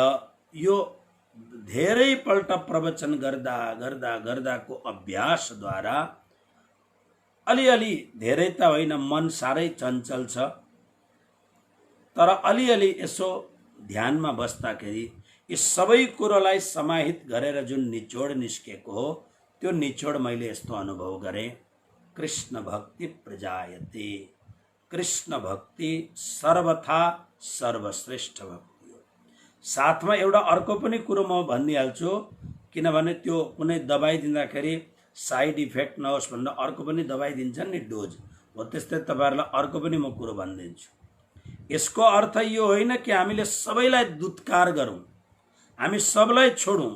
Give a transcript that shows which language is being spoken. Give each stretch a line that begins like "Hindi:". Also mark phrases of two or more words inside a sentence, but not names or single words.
Nepali: यो धेरै पल्ट प्रवचन गर्दा गर्दा गर्दाको अभ्यासद्वारा अलिअलि, धेरै त होइन, मन साह्रै चञ्चल छ, तर अलिअलि यसो ध्यानमा बस्दाखेरि यी सबै कुरोलाई समाहित गरेर जुन निचोड निस्केको हो, त्यो निचोड मैले यस्तो अनुभव गरेँ,
Sanskrit: कृष्ण भक्ति प्रजायते।
Nepali: कृष्ण भक्ति सर्वथा सर्वश्रेष्ठ भक्ति हो। साथमा एउटा अर्को पनि कुरो म भनिहाल्छु, किनभने त्यो कुनै दबाई दिँदाखेरि
English: side effect
Nepali: नहोस् भनेर अर्को पनि दबाई दिन्छन् नि, डोज हो, त्यस्तै तपाईहरुलाई अर्को पनि म कुरो भनिदिन्छु। यसको अर्थ यो होइन कि हामीले सबैलाई दुत्कार गरौँ, हामी सबलाई छोडौँ।